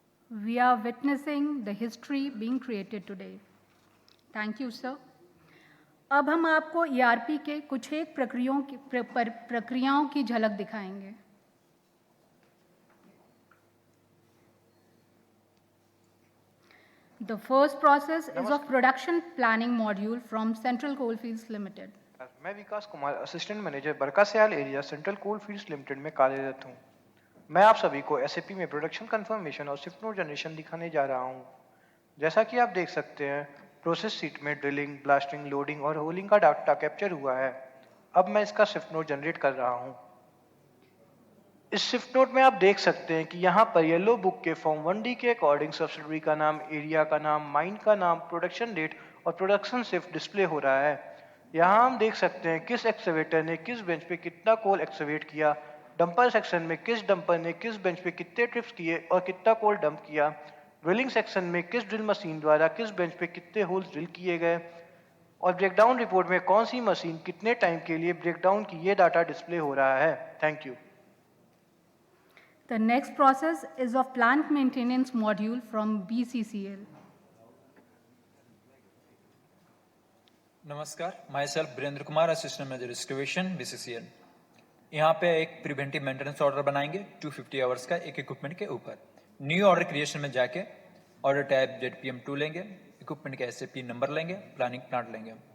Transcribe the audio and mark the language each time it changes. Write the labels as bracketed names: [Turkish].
[English] We are witnessing the history being created today. Thank you, sir. [Hindi] अब हम आपको ERP के कुछ एक प्रक्रियाओं की झलक दिखाएंगे। [English] The first process is of production planning module from Central Coalfields Limited. [Hindi] मैं विकास Kumar, assistant manager बरकासयाल area central coalfields limited में कार्यरत हूँ। मैं आप सभी को SAP में प्रोडक्शन कंफर्मेशन और शिफ्ट नोट जनरेशन दिखाने जा रहा हूँ। जैसा कि आप देख सकते हैं, प्रोसेस सीट में ड्रिलिंग, ब्लास्टिंग, लोडिंग और होलिंग का डाटा कैप्चर हुआ है। अब मैं इसका शिफ्ट नोट जनरेट कर रहा हूँ। इस शिफ्ट नोट में आप देख सकते हैं कि यहाँ पर येलो बुक के फॉर्म 1D के अकॉर्डिंग सब्सिडरी का नाम, एरिया का नाम, माइन का नाम, प्रोडक्शन डेट और प्रोडक्शन शिफ्ट डिस्प्ले हो रहा है। यहाँ हम देख सकते हैं किस एक्सवेटर ने किस बेंच पे कितना कोल एक्सवेट किया, डंपर सेक्शन में किस डंपर ने किस बेंच पे कितने ट्रिप्स किए और कितना कोल डंप किया, ड्रिलिंग सेक्शन में किस ड्रिल मशीन द्वारा किस बेंच पे कितने होल्स ड्रिल किए गए, और ब्रेकडाउन रिपोर्ट में कौन सी मशीन कितने टाइम के लिए ब्रेकडाउन की ये डाटा डिस्प्ले हो रहा है। [English] Thank you. The next process is of plant maintenance module from BCCL. [Hindi] नमस्कार, [English] myself [Hindi] Virendra Kumar, assistant manager excavation BCCL। यहाँ पे एक प्रिवेंटिव मेंटेनेंस ऑर्डर बनाएंगे 250 आवर्स का एक इक्विपमेंट के ऊपर। न्यू ऑर्डर क्रिएशन में जाके ऑर्डर टाइप ZPM2 लेंगे, इक्विपमेंट का SAP नंबर लेंगे, प्लानिंग प्लांट लेंगे।